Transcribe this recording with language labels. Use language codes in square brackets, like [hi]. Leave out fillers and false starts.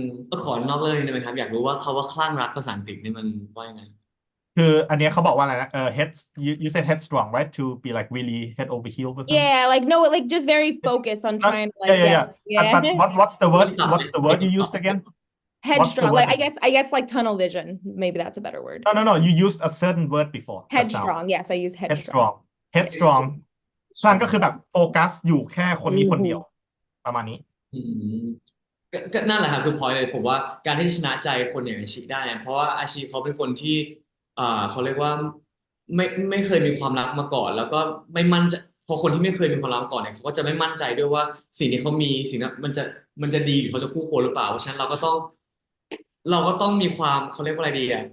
[th] ต้องขอนอกเรื่องนี้ได้ไหมครับอยากรู้ว่าเขาว่าคลั่งรักภาษาอังกฤษนี่มันว่ายังไง คืออันเนี้ยเขาบอกว่าอะไรนะ [en] head you said headstrong right to be like really head over heel with him Yeah, like no, like just very focused on trying to like yeah but what's the word you used again headstrong. word Like I guess like tunnel vision. Maybe that's a better word. no you used a certain word before just now. Headstrong. Yes, I use headstrong. [th] headstrong คลั่งก็คือแบบโฟกัสอยู่แค่คนนี้คนเดียวประมาณนี้ อืมก็นั่นแหละครับคือพอยเลยผมว่าการที่จะชนะใจคนอย่างอาชีได้เนี่ยเพราะว่าอาชีเขาเป็นคนที่เขาเรียกว่าไม่เคยมีความรักมาก่อน แล้วก็ไม่มั่นใจพอคนที่ไม่เคยมีความรักมาก่อนเนี่ยเขาก็จะไม่มั่นใจด้วยว่าสิ่งที่เขามีสิ่งนั้นมันจะดีหรือเขาจะคู่ควรหรือเปล่าเพราะฉะนั้นเราก็ต้องมีความเขาเรียกว่าอะไรดี